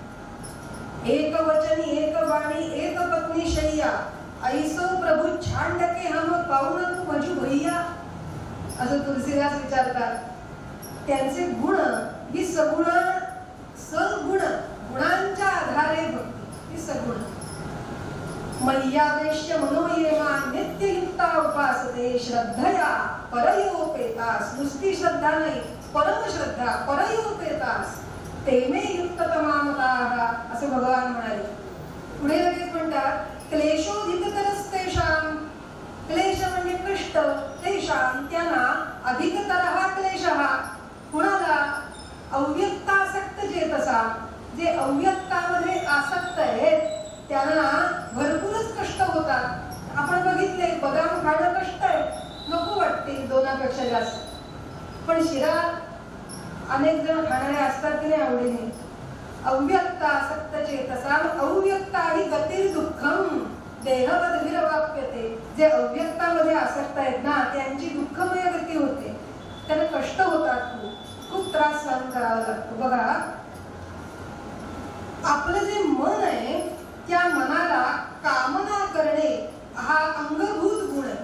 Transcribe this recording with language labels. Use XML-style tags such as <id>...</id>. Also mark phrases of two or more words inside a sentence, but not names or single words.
<hi>एकवचनी एकवाणी एक पत्नी शय्या ऐसो प्रभू छांडके हम पाऊन तू भजू भैया</hi> <mr>असं तुलसीदास विचारतात. त्यांचे गुण ही सगुण, सगुण गुणांच्या आधारे भक्ती ही सगुण.</mr> <sa>मय्यावेश्य मनोयेमा नित्ययुक्ता उपासते श्रद्धया परयोपेता.</sa> <mr>नुसती श्रद्धा नाही परमश्रद्धा</mr> <sa>परयोपेतास तेमे युक्ततमामताः</sa> <mr>असं भगवान म्हणाले. पुढे लगेच म्हणतात क्लेशोधिकतरस्तेषां, क्लेश म्हणजे कष्ट, तेषां त्यांना</mr> <sa>अधिकतरः क्लेशः,</sa> <mr>कुणाला</mr> <sa>अव्यक्तासक्त चेतसा,</sa> <mr>जे अव्यक्तामध्ये आसक्त आहेत त्यांना भरपूरच कष्ट होतात. आपण बघितले बदाम खाणं कष्ट आहे, नको वाटते दोनापेक्षा जास्त, पण शिरा अनेक जण खाणारे असतात की नाही आवडीने.</mr> <sa>अव्यक्तासक्त चेतसा अव्यक्ता ही गतिर् दुःखम देहवद्भिरवाप्यते.</sa> <mr>जे अव्यक्तामध्ये आसक्त आहेत ना त्यांची दुःखमय गती होते, त्यांना कष्ट होतात, खूप त्रास सहन करावा लागतो. बघा आपलं जे मन आहे त्या मनाला कामना करणे हा अंगभूत गुण आहे.</mr>